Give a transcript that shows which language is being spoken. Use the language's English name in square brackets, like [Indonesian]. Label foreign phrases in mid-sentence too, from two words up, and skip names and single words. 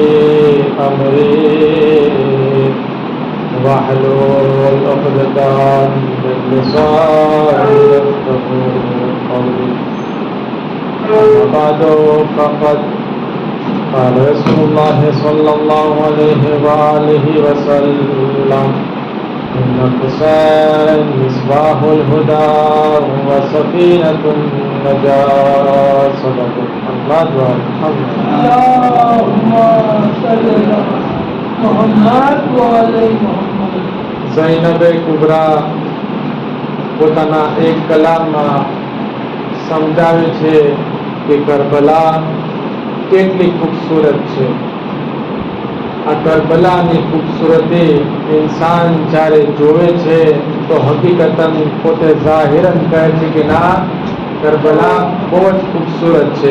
[Arabic] أمري واحلل عقدة من لساني يفقهوا قولي أما بعد فقد قال رسول الله صلى الله عليه وآله وسلم إن الحسين مصباح الهدى وسفينة النجاة صدق الله محمد اللهم صل على محمد وعلى محمد [Gujarati] ઝૈનબે કુબરા પોતાના એક કલામમાં સમજાવે છે કે કરબલા કેટલી ખૂબસૂરત છે. આ કરબલાની ખૂબસૂરતી ઇન્સાન જ્યારે જોવે છે તો હકીકતન પોતે ઝાહિરન કહે છે કે ના, કરબલા બહુ જ ખૂબસૂરત છે.